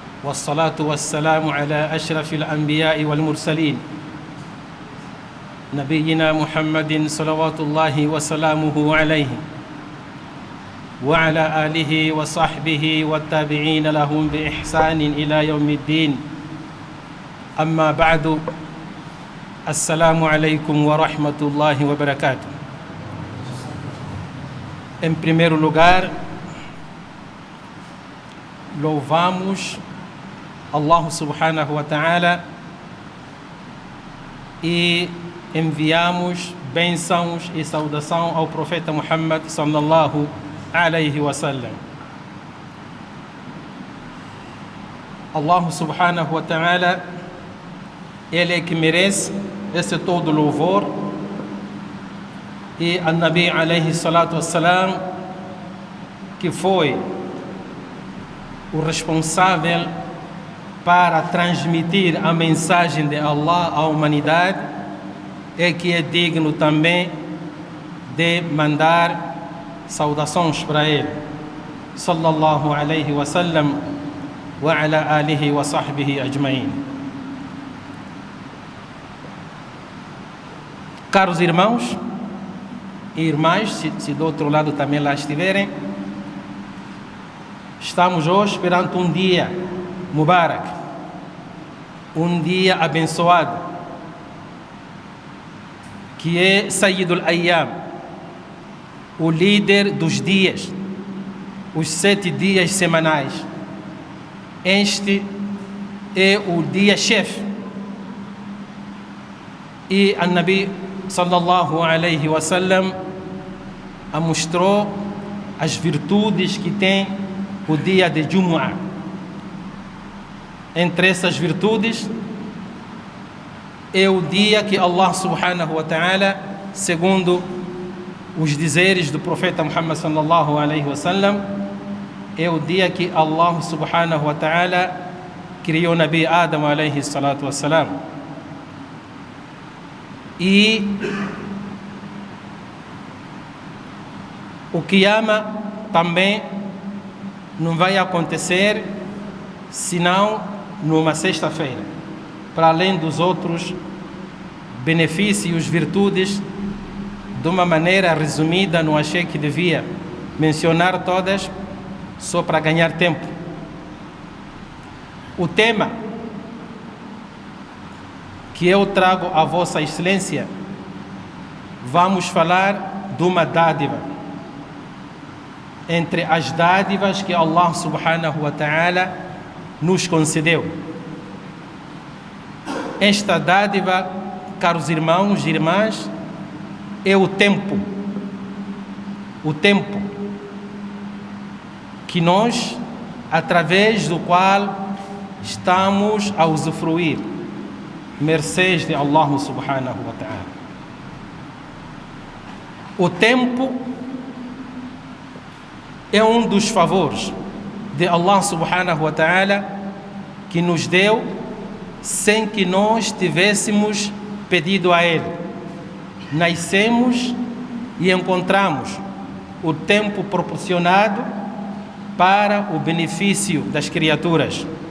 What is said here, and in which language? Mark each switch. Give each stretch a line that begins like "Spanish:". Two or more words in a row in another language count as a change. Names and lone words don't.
Arabic: والصلاة والسلام على أشرف الأنبياء والمرسلين نبينا محمد صلوات الله وسلامه عليه وعلى آله وصحبه والتابعين لهم بإحسان إلى يوم الدين. أما بعد، السلام عليكم ورحمة الله وبركاته.
Portuguese: Em primeiro lugar, louvamos
Arabic: الله سبحانه وتعالى
Portuguese: e enviamos bênçãos e saudação ao profeta Muhammad
Arabic: صلى الله عليه وسلم. الله سبحانه وتعالى,
Portuguese: ele é que merece esse todo louvor, e
Arabic: a نبي عليه الصلاة والسلام,
Portuguese: que foi o responsável para transmitir a mensagem de Allah à humanidade, é que é digno também de mandar saudações para ele,
Arabic: صلى الله عليه وسلم وعلى آله وصحبه أجمعين.
Portuguese: Caros irmãos e irmãs, se do outro lado também lá estiverem, estamos hoje perante um dia Mubarak, um dia abençoado, que é
Arabic: سيد الأيام,
Portuguese: o líder dos dias, os 7 dias semanais. Este é o dia-chefe. E a Nabi
Arabic: صلى الله عليه وسلم
Portuguese: mostrou as virtudes que tem o dia de Jumu'ah. Entre essas virtudes é o dia que
Arabic: الله سبحانه وتعالى,
Portuguese: segundo os dizeres do profeta Muhammad
Arabic: صلى الله عليه وسلم,
Portuguese: é o dia que
Arabic: الله سبحانه وتعالى
Portuguese: criou Nabi Adam
Arabic: عليه الصلاة والسلام.
Portuguese: E o Qiyama também não vai acontecer senão numa sexta-feira, para além dos outros benefícios, virtudes. De uma maneira resumida, não achei que devia mencionar todas, só para ganhar tempo. O tema que eu trago à Vossa Excelência, vamos falar de uma dádiva, entre as dádivas que
Arabic: الله سبحانه وتعالى
Portuguese: nos concedeu. Esta dádiva, caros irmãos e irmãs, é o tempo que nós, através do qual estamos a usufruir mercês de
Arabic: الله سبحانه وتعالى.
Portuguese: O tempo é um dos favores de
Arabic: الله سبحانه وتعالى
Portuguese: que nos deu sem que nós tivéssemos pedido a Ele. Nascemos e encontramos o tempo proporcionado para o benefício das criaturas.